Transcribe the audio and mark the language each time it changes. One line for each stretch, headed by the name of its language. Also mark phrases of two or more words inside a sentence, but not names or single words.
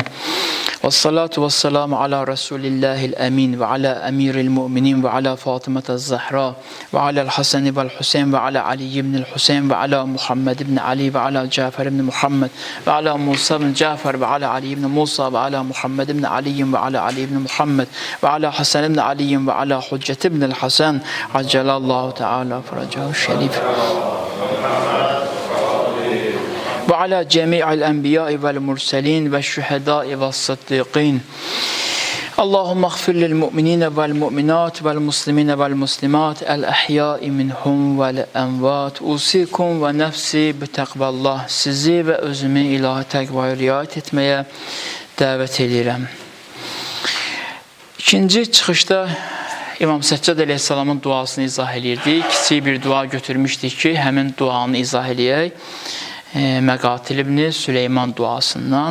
Arabic: والصلاة والسلام على رسول الله الأمين وعلى أمير المؤمنين وعلى فاطمة الزهراء وعلى الحسن والحسين وعلى علي بن الحسين وعلى محمد بن علي وعلى جعفر بن محمد وعلى موسى بن جعفر وعلى علي بن موسى وعلى محمد بن علي وعلى علي بن محمد وعلى حسن بن علي وعلى الحجة بن الحسن عجل الله تعالى فرجه الشريف. وعلى جميع الأنبياء والمرسلين والشهداء والصديقين اللهم اغفر للمؤمنين والمؤمنات والمسلمين والمسلمات الأحياء منهم والأموات أوصيكم ونفسي بتقوى الله.
Azerbaijani: Sizi və özümü ilahi təqvaya riayət etməyə dəvət edirəm. İkinci çıxışda İmam Səccad əleyhissalamın duasını izah edirdik. Kiçik bir dua götürmüşdik ki, həmin duanı izah eləyək. Məqatil ibn Süleyman duasından.